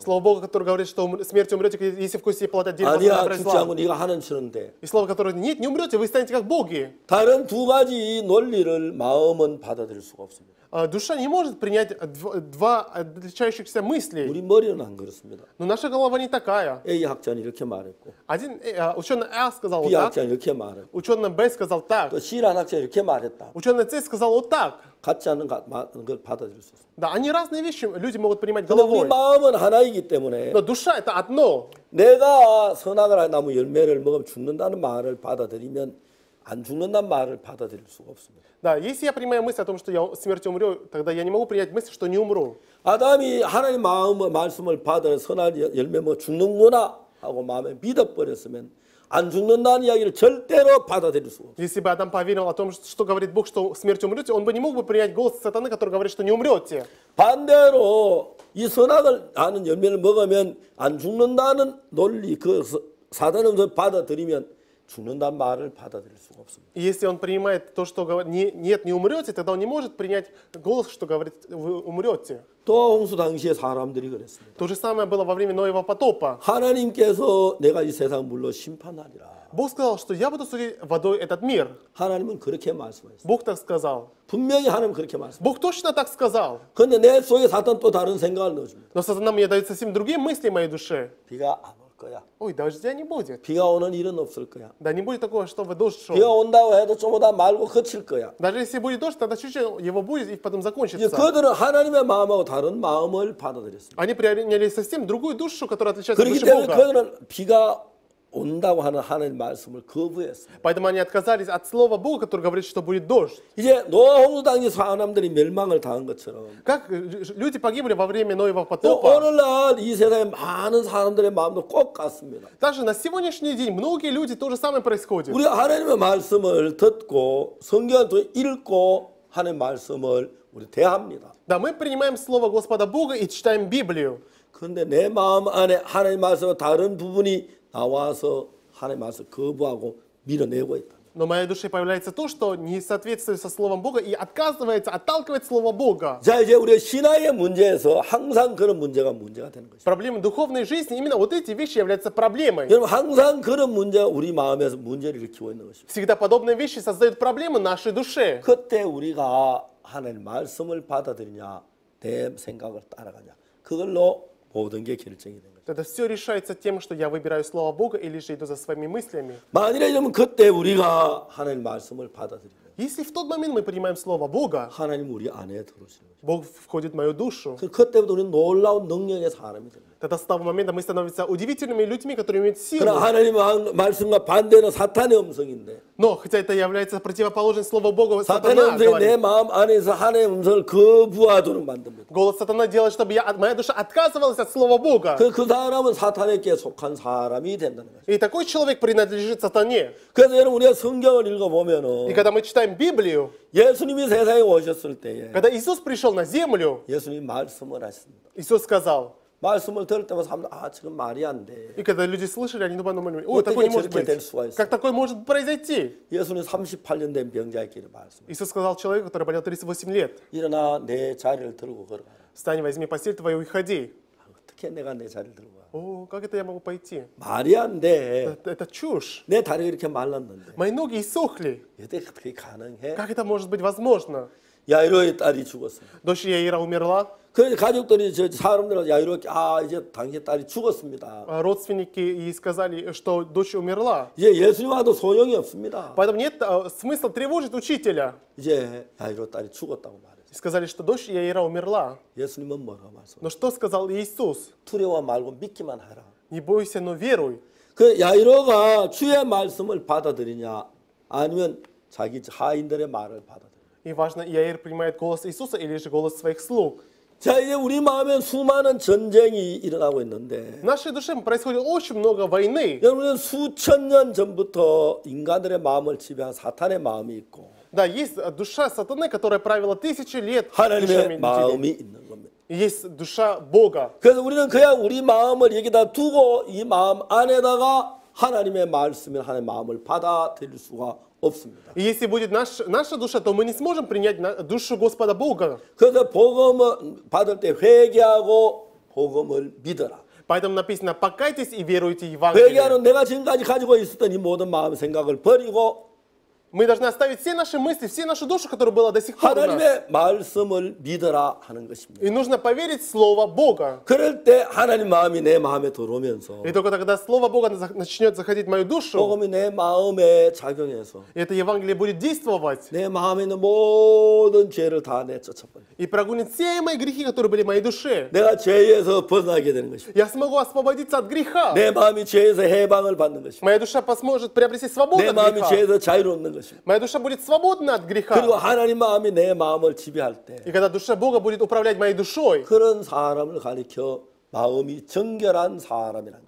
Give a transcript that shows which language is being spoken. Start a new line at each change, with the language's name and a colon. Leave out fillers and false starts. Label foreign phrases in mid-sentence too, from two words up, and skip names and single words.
Russian: Слово Бога, которое говорит, что смерть умрете, если вкусите плода дерева познания
Korean: 아니야
Russian: добра и
Korean: 죽지
Russian: зла.
Korean: 않고 네가 하나님처럼 돼.
Russian: И слово, которое нет, не умрете, вы станете как боги.
Korean: 다른 두 가지 논리를 마음은 받아들일 수가 없습니다.
Russian: Душа не может принять два отличающихся мыслей.
Korean: 우리 머리는 안 그렇습니다.
Russian: Но наша голова не такая.
Korean: A 학자는 이렇게 말했고
Russian: Один ученый А сказал вот B так,
Korean: 학자는 이렇게 말했고
Russian: ученый Б сказал так,
Korean: 또 C 학자는 이렇게 말했다.
Russian: ученый С сказал вот так.
Korean: 같지 않은 걸 받아들일 수 없습니다.
Russian: Да, они разные вещи люди могут принимать
Korean: 근데 우리
Russian: головой.
Korean: 마음은 하나이기 때문에
Russian: Но душа это одно.
Korean: 내가 선악을 한 나무 열매를 먹으면 죽는다는 말을 받아들이면 안 죽는다는 말을 받아들일 수가 없습니다.
Russian: Да, если я принимаю мысль о том, что я смертью умру, тогда я не могу принять мысль, что не умру.
Korean: 아담이 하나님 마음의 말씀을 받아 선악 열매 먹어 죽는구나 하고 마음에 믿어버렸으면 안 죽는다는 이야기를 절대로 받아들일 수가 없어요.
Russian: Если бы Адам поверил о том, что говорит Бог, что смертью умрете, он бы не мог бы принять голос сатаны, который говорит, что не умрете.
Korean: 반대로 이 선악을 하는 열매를 먹으면 안 죽는다는 논리 그 사단의 음성을 받아들이면 죽는다는 말을 받아들일 수가 없습니다.
Russian: И если он принимает то, что говорит, нет, не умрете, тогда он не может принять голос, что говорит, вы умрете.
Korean: 또 홍수 당시에 사람들이 그랬습니다.
Russian: То же самое было во время Ноева потопа.
Korean: 하나님께서 내가 이 세상 물로 심판하리라.
Russian: Бог сказал, что я буду судить водой этот мир.
Korean: 하나님은 그렇게 말씀하셨어요.
Russian: Бог так сказал.
Korean: 분명히 하나님은 그렇게 말씀하셨어요.
Russian: Бог точно так сказал.
Korean: 그런데 내 속에 사탄 또 다른 생각을 넣어줍니다.
Russian: Но сатана мне дает совсем другие мысли в моей душе.
Korean: 비가 안 올 거야.
Russian: Ой, дождя не будет.
Korean: 비가 오는 일은 없을 거야.
Russian: Да не будет такого, чтобы дождь шел.
Korean: 비가 온다고 해도 좀 오다 말고 그칠 거야.
Russian: Даже если будет дождь, тогда чуть-чуть его будет и потом
Korean: 이제
Russian: закончится.
Korean: 그들은 하나님의 마음하고 다른 마음을 받아들였습니다.
Russian: Они приняли совсем другую душу, которая отличается от
Korean: 그렇기
Russian: души
Korean: 때문에
Russian: Бога.
Korean: 그들은 비가 온다고 하는 하나님 말씀을 거부했습니다.
Russian: Поэтому они отказались от слова Бога, который говорит, что будет дождь.
Korean: 이제 노아 홍수 당시 사람들이 멸망을 당한 것처럼
Russian: Как люди погибли во время Ноева
Korean: 또
Russian: потопа,
Korean: 오늘날 이 세상에 많은 사람들의 마음도 꼭 같습니다.
Russian: также на сегодняшний день многие люди то же самое происходит.
Korean: 우리가 하나님의 말씀을 듣고 성경을 또 읽고 하는 말씀을 우리 대합니다.
Russian: Да, мы принимаем слово Господа Бога и читаем Библию.
Korean: 그런데 내 마음 안에 하나님 말씀과 다른 부분이 나와서 하나님 말씀 거부하고 밀어내고 있다.
Russian: Но в моей душе появляется то, что не соответствует со Словом Бога и отказывается, отталкивает Слово Бога.
Korean: 자, 이제 우리가 신앙의 문제에서 항상 그런 문제가 되는 것입니다.
Russian: Проблемы духовной жизни, именно вот эти вещи являются проблемой.
Korean: 여러분 항상 그런 문제가 우리 마음에서 문제를 일으키고 있는 것입니다.
Russian: Всегда подобные вещи создают проблемы нашей душе.
Korean: 그때 우리가 하나님 말씀을 받아들이냐 내 생각을 따라가냐 그걸로 모든 게 결정이 되는 거죠.
Russian: Тогда все решается тем, что я выбираю Слово Бога или же иду за своими мыслями.
Korean: 만일에 이러면 그때 우리가 하나님 말씀을 받아들이면
Russian: Если в тот момент мы принимаем Слово Бога,
Korean: 하나님 우리 안에 들어오시는 거죠.
Russian: Бог входит в мою душу,
Korean: 그때부터 우리는 놀라운 능력의 사람이 됩니다.
Russian: тогда с того момента мы становимся удивительными людьми, которые имеют силу.
Korean: 그러나 하나님의 말씀과 반대는 사탄의 음성인데
Russian: Но, хотя это является противоположным Слову Бога,
Korean: 사탄의
Russian: сатана
Korean: 음성이 내
Russian: говорит.
Korean: 마음 안에서 하나님의 음성을 거부하도록 만듭니다.
Russian: Голос сатана делает, чтобы моя душа отказывалась от Слова Бога.
Korean: 그 사람은 사탄에게 속한 사람이 된다는 거죠.
Russian: И такой человек принадлежит сатане.
Korean: 그래서 여러분 우리가 성경을
Russian: И
Korean: 읽어보면은
Russian: когда мы читаем Библию,
Korean: 예수님이 세상에 오셨을 때에
Russian: когда Иисус пришел на землю,
Korean: 예수님이 말씀을 하셨습니다.
Russian: Иисус сказал,
Korean: 말씀을 들을 때마다 사람들 지금 말이 안 돼.
Russian: и когда люди слышали, они подумали, ой,
Korean: 어떻게
Russian: такое не может
Korean: 저렇게
Russian: быть.
Korean: 될 수가 있어?
Russian: Как такое может произойти?
Korean: 예수님 38년 된 병자에게 말씀.
Russian: Иисус сказал человеку, который болел 38 лет,
Korean: 일어나 내 자리를 들고 걸어가라.
Russian: встань, возьми постель твою и ходи.
Korean: 어떻게 내가 내 자리를 들고 가?
Russian: О, как это я могу пойти?
Korean: 말이 안 돼.
Russian: Это чушь.
Korean: 내 다리가 이렇게 말랐는데
Russian: Мои ноги иссохли.
Korean: 어떻게 가능해?
Russian: Как это может быть возможно?
Korean: 야이로의 딸이 죽었습니다.
Russian: Дочь Яира умерла,
Korean: 그래서 가족들이 사람들은 야이로께 이제 당신 딸이 죽었습니다.
Russian: а родственники ей сказали, что дочь умерла.
Korean: 이제 예수님 와도 소용이 없습니다.
Russian: Поэтому нет смысла тревожить учителя.
Korean: 이제 야이로 딸이 죽었다고 말했어요.
Russian: И сказали, что дочь Яира умерла.
Korean: 예수님은 뭐라고 말씀하셨어요?
Russian: Но что сказал Иисус?
Korean: 두려워 말고 믿기만 하라.
Russian: Не бойся, но веруй.
Korean: 그 야이로가 주의 말씀을 받아들이냐 아니면 자기 하인들의 말을 받아들이냐.
Russian: И важно, Яир принимает голос Иисуса или же голос своих слуг.
Korean: 자, 이제 우리 마음에 수많은 전쟁이 일어나고 있는데
Russian: В нашей душе происходит очень много войны.
Korean: 여러분은 수천 년 전부터 인간들의 마음을 지배한 사탄의 마음이 있고
Russian: Да, есть душа сатаны, которая правила тысячи лет
Korean: 하나님의
Russian: душами людей.
Korean: 마음이 있는 겁니다.
Russian: И есть душа Бога.
Korean: 그래서 우리는 그냥 우리 마음을 여기다 두고 이 마음 안에다가 하나님의 말씀을 하나님의 마음을 받아들일 수가 없습니다.
Russian: И если будет наша душа, то мы не сможем принять душу Господа Бога.
Korean: 그래서 복음을 받을 때 회개하고 복음을 믿어라.
Russian: Поэтому написано, покайтесь и веруйте Евангелие.
Korean: 회개하는 내가 지금까지 가지고 있었던 이 모든 마음 생각을 버리고
Russian: Мы должны оставить все наши мысли, все нашу душу, которая была до сих пор у нас.
Korean: 하나님의 말씀을 믿어라 하는 것입니다.
Russian: И нужно поверить в Слово Бога.
Korean: 그럴 때 하나님 마음이 내 마음에 들어오면서
Russian: И только тогда Слово Бога начнет заходить в мою душу,
Korean: 복음이 내 마음에 작용해서
Russian: и это Евангелие будет действовать
Korean: 내 마음에 있는 모든 죄를 다 내쫓아버려요.
Russian: и прогонит все мои грехи, которые были в моей душе.
Korean: 내가 죄에서 벗어나게 되는 것입니다.
Russian: Я смогу освободиться от греха.
Korean: 내 마음이 죄에서 해방을 받는 것입니다.
Russian: Моя душа сможет приобрести свободу
Korean: 내
Russian: от
Korean: 마음이
Russian: греха.
Korean: 죄에서 자유로운 것입니다.
Russian: Моя душа будет свободна от
Korean: 그리고
Russian: греха.
Korean: 하나님 마음이 내 마음을 지배할 때
Russian: И когда душа Бога будет управлять моей душой,
Korean: 그런 사람을 가리켜 마음이 정결한 사람이라는 거죠.